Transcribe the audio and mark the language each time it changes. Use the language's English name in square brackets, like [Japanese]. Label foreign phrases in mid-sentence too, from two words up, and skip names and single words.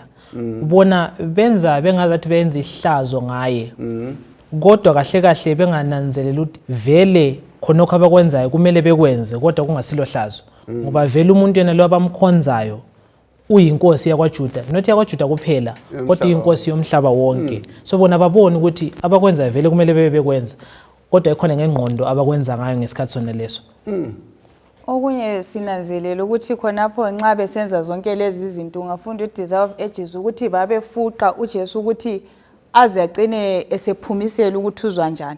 [North Ndebele] Ubona benza bengazathi benza ihlazo ngaye, kodwa kahle kahle bengananzelela ukuthi vele khonokho abakwenzayo kumele bekwenze, kodwa kungasilo hlazo, ngoba vele umuntu yena lo abamkhonzayo uyinkosi yakwaJuda, not yakwaJuda kuphela kodwa uyinkosi yomhlaba wonke. So bona babona ukuthi abakwenzayo vele kumele bekwenza, kodwa ikhona ngengqondo abakwenza ngayo ngesikhathi sona leso. Okunye sinanzelela ukuthi khonapho nxa besenza zonke lezi zinto ungafunda uDesire of Ages ukuthi babefuqa uJesu ukuthi aze agcine esephumisela ukuthi uzwa njani.